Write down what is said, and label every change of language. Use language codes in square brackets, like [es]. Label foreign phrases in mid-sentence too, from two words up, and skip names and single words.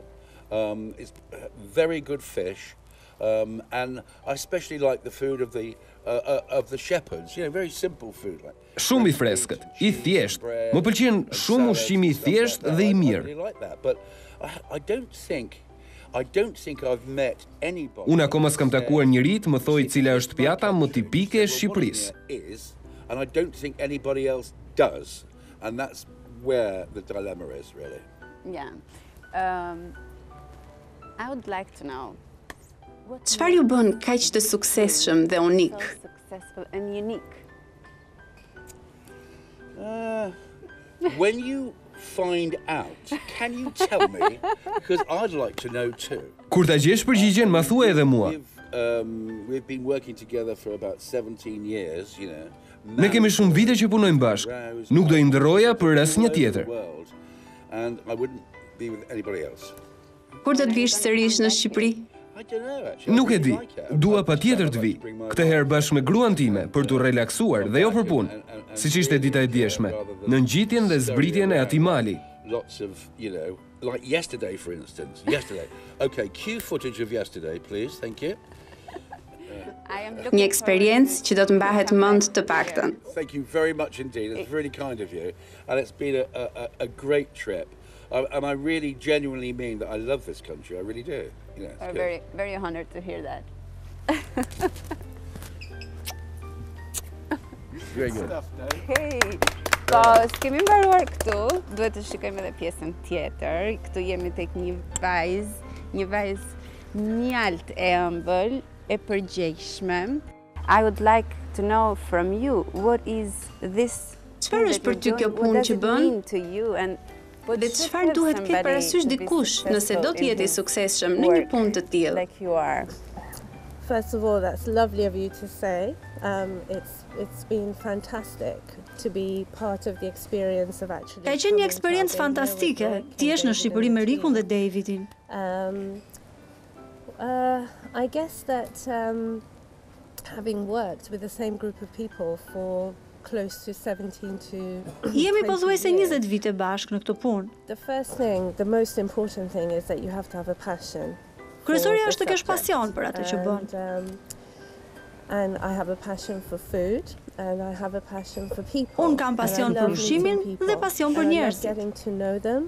[en] It's very good fish, and I especially like the food of the shepherds. You know, very simple food. Like [sq] Shumë I freskët, I thjesht. Më pëlqen shumë ushqimi I thjesht dhe I mirë. [en] I really like that, but I don't think I've met anybody. [sq] Unë akoma s'kam takuar njëri të më thojë cila është pjata më tipike e Shqipërisë. [en] And I don't think anybody else does, and that's where the dilemma is, really. Yeah. I would like to know. [sq] Çfarë ju bën kaq të suksesshëm dhe unik? [en] So successful and unique. when you find out, can you tell me? Because I'd like to know too. [sq] Kur ta gjesh përgjigjen, ma thuaj edhe mua. [en] We've been working together for about 17 years, you know. [sq] Ne kemi shumë vite që punojmë bashkë. Nuk do i ndërroja për asnjë tjetër. [en] And I wouldn't be with anybody else. [sq] Kur do të vish sërish në Shqipëri? Nuk e di, dua patjetër të vi. Këtë herë bashkë me gruan time për të relaksuar dhe jo për punë. Siç ishte dita e dieshme, në ngjitjen dhe zbritjen e atij mali. [en] Lots of, you know, like yesterday for instance. Yesterday. Okay, cue footage of yesterday, please. Thank you. [sq] Një eksperiencë që do të mbahet mend të paktën. [en] Thank you very much indeed. It's really kind of you. And it's been a great trip. And I really genuinely mean that I love this country. I really do. You know, I'm very, very honored to hear that. Very good. Okay. [sq] Po, s'kemi mbaruar këtu, duhet të shikojmë edhe pjesën tjetër. Këtu jemi tek një vajzë mjalt e ëmbël, e përgjegjshme. [en] I would like to know from you, what is this? [sq] Çfarë është për ty kjo punë që bën? Dhe çfarë duhet ketë parasysh dikush nëse do të jetë i suksesshëm në një punë të tillë? [en] Like you are. First of all, that's lovely of you to say. It's been fantastic to be part of the experience of actually. [sq] Ka qenë një eksperiencë fantastike. Ti je në Shqipëri me Rikun dhe Davidin. [en] I guess that having worked with the same group of people for close to 17 to [sq] Jemi pothuajse 20 vite bashkë në këtë punë. [en] The first thing, the most important thing is that you have to have a passion. [sq] Kryesorja është të kesh pasion për atë që bën. [en] And I have a passion for food and I have a passion for people. [sq] Unë kam pasion për ushqimin dhe pasion për njerëzit. [en] Getting to know them.